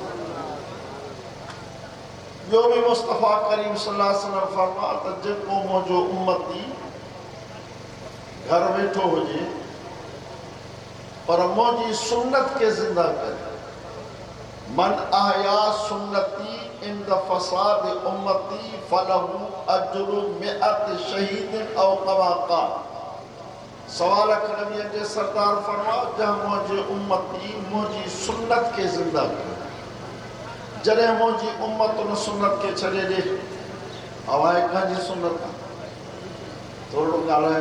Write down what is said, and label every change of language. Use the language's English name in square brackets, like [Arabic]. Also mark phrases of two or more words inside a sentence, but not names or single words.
[Sindhi] ॿियो बि मुस्तफ़ा करीम [Arabic] صلى الله عليه وسلم [Sindhi] फरमा त जेको मुंहिंजो उम्मती घर वेठो हुजे पर मुंहिंजी सुन्नत खे ज़िंदा करे, [Arabic] من أحيا سنتي عند فساد أمتي فله أجر مئة شهيد أو كما قال. [Sindhi] सवा लख नबीअ जे सरदार फरमायो जहां मुंहिंजे उम्मती मुंहिंजी सुन्नत खे ज़िंदा करे। जॾहिं मुंहिंजी उम्मत उन सुन्नत खे छॾे ॾे, हवाए कंहिंजी सुन्नत थोरो ॻाल्हाए।